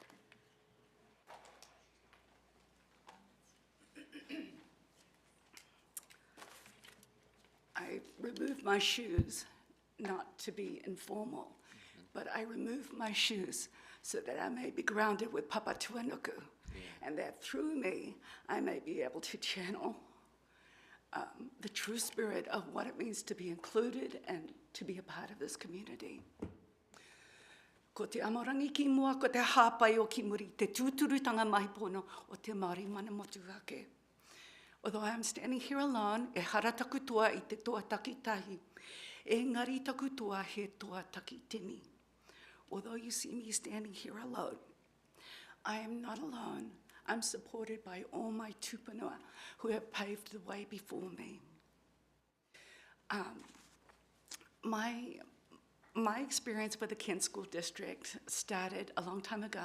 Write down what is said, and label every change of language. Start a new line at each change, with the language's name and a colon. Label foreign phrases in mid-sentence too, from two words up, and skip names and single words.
English: I remove my shoes, not to be informal, but I remove my shoes so that I may be grounded with Papa Tuanuku, and that through me, I may be able to channel the true spirit of what it means to be included and to be a part of this community.
Māori: Ko te amorangi ki mua, ko te hāpai o ki muri, te tūturutanga mai pono o te Māori mana motu ake.
English: Although I am standing here alone,
Māori: e hara taku toa I te toa takitahi, e ngari taku toa he toa takitini.
English: Although you see me standing here alone, I am not alone. I'm supported by all my tupuna who have paved the way before me. My experience with the Kent School District started a long time ago.